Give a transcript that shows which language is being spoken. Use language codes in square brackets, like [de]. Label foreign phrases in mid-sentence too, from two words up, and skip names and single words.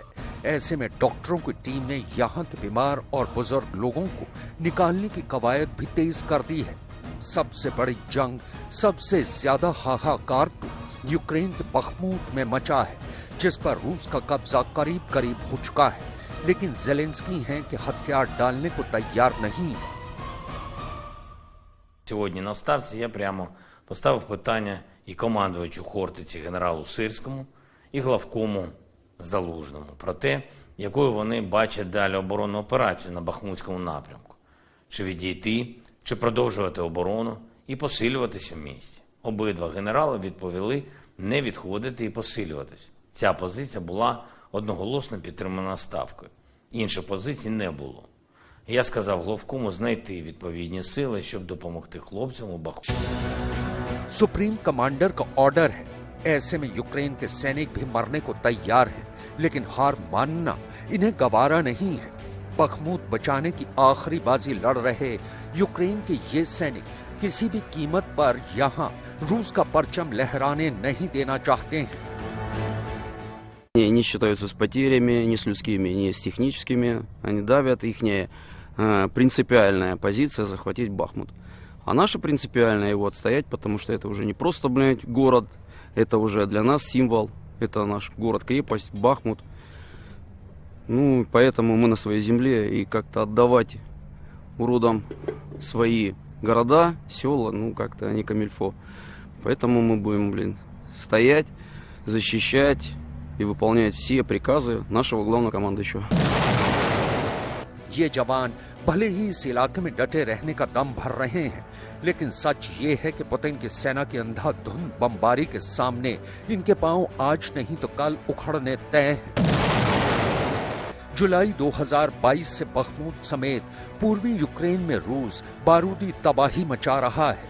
[hi] ऐसे में डॉक्टरों की टीम ने यहाँ के बीमार और बुजुर्ग लोगों को निकालने की कवायद भी तेज कर दी है। सबसे बड़ी जंग, सबसे ज्यादा हाहाकार तो यूक्रेन के बखमूत में मचा है, जिस पर रूस का कब्जा करीब करीब हो चुका है। लेकिन ज़ेलेंस्की हैं कि हथियार डालने को तैयार नहीं है। [uk] Сьогодні на ставці я прямо поставив питання і командувачу Хортиці генералу Сирському, і главкому Залужному про те, якою вони бачать далі оборонну операцію на Бахмутському напрямку. Чи відійти, чи продовжувати оборону і посилюватися в місті. Обидва генерали відповіли не відходити і посилюватися. Ця позиція була одноголосно підтримана Ставкою. Інших позицій не було. Я сказав главкому знайти відповідні сили, щоб допомогти хлопцям у Бахмуті. [en] supreme commander [hi] का ऑर्डर है। ऐसे में यूक्रेन के सैनिक भी मरने को तैयार हैं, लेकिन हार मानना इन्हें गवारा नहीं है। बखमूत बचाने की आखिरी बाजी लड़ रहे यूक्रेन के ये सैनिक किसी भी कीमत पर यहाँ रूस का परचम लहराने नहीं देना चाहते हैं। [ru] И не считаются с потерями, ни с людскими, ни с техническими. Они давят, ихняя принципиальная позиция захватить Бахмут. А наша принципиальная его отстоять, потому что это уже не просто, блядь, город, это уже для нас символ, это наш город-крепость, Бахмут. Ну, поэтому мы на своей земле, и как-то отдавать уродам свои города, села, ну, как-то не камильфо. Поэтому мы будем, блин, стоять, защищать и выполнять все приказы нашего главного командующего. [hi] ये जवान भले ही इस इलाके में डटे रहने का दम भर रहे हैं, लेकिन सच ये है कि पुतिन की सेना की अंधाधुंध बमबारी के सामने इनके पांव आज नहीं तो कल उखड़ने तय हैं। जुलाई 2022 से बखमूत समेत पूर्वी यूक्रेन में रूस बारूदी तबाही मचा रहा है।